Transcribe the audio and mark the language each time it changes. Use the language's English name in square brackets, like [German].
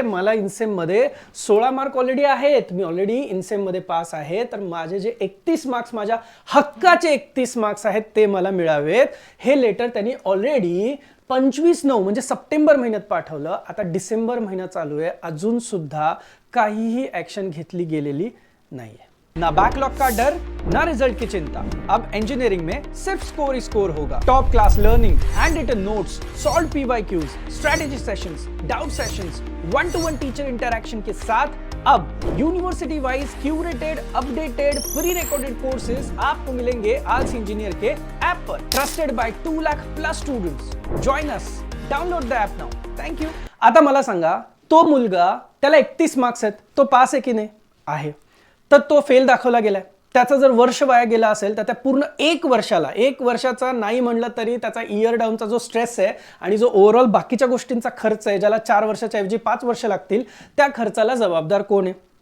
[Marathi] मला इन्सेममध्ये 16 mark already आहेत, मी already इन्सेममध्ये pass आहे, तर माझे जे 31 मार्क्स माझ्या हक्काचे 31 मार्क्स आहेत ते मला मिळावेत. हे लेटर त्यांनी ऑलरेडी 25/9 म्हणजे सप्टेंबर महिन्यात पाठवलं. आता डिसेंबर महिना चालू आहे, अजून सुद्धा काहीही ऍक्शन घेतली गेलेली नाहीये. [Hindi] ना बैकलॉग का डर, ना रिजल्ट की चिंता. अब इंजीनियरिंग में सिर्फ स्कोर ही स्कोर होगा. Top class learning, hand written notes, solve PYQs, strategy sessions, doubt sessions, 1-to-1 teacher interaction के साथ अब university wise curated, updated, pre recorded courses आपको मिलेंगे आल्सी इंजीनियर के ऐप पर. [English] Trusted by 2 lakh plus students. Join us, download the app now. Thank you. [Marathi] आता मला सांगा, तो मुलगा त्याला 31 मार्क्स आहेत, तो पास आहे की नाही? आहे. तर तो फेल दाखवला गेलाय. त्याचा जर वर्ष वाया गेला असेल तर त्या पूर्ण एक वर्षाचा नाही म्हणलं तरी त्याचा इयर डाऊनचा जो स्ट्रेस आहे आणि जो ओव्हरऑल बाकीच्या गोष्टींचा खर्च आहे, ज्याला 4 वर्षाच्या ऐवजी 5 वर्ष लागतील, त्या खर्चाला जबाबदार कोण आहे?